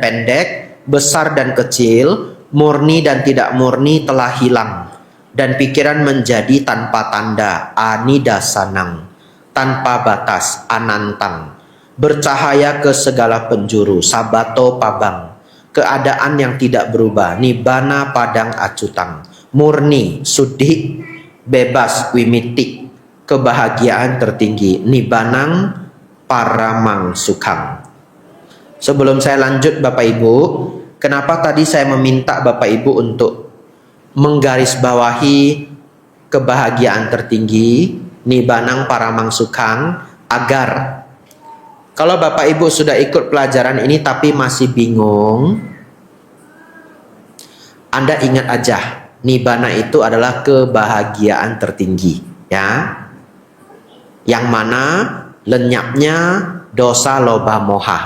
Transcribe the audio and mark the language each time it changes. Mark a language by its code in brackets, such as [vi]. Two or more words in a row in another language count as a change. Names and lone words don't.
[id] pendek, besar dan kecil, murni dan tidak murni telah hilang, dan pikiran menjadi tanpa tanda, anidasanang, tanpa batas, anantang, bercahaya ke segala penjuru, [pi] sabato pabang, [id] keadaan yang tidak berubah, nibbana [pi] padang acutang, [id] murni, suci, bebas, wimitik, kebahagiaan tertinggi, [pi] nibbanang paramang sukhang. [id] Sebelum saya lanjut Bapak Ibu, kenapa tadi saya meminta Bapak Ibu untuk menggarisbawahi kebahagiaan tertinggi, [pi] nibbanang paramang sukhang, [id] agar kalau Bapak Ibu sudah ikut pelajaran ini tapi masih bingung, Anda ingat aja, nibbana itu adalah kebahagiaan tertinggi, ya. Yang mana lenyapnya dosa, loba, moha.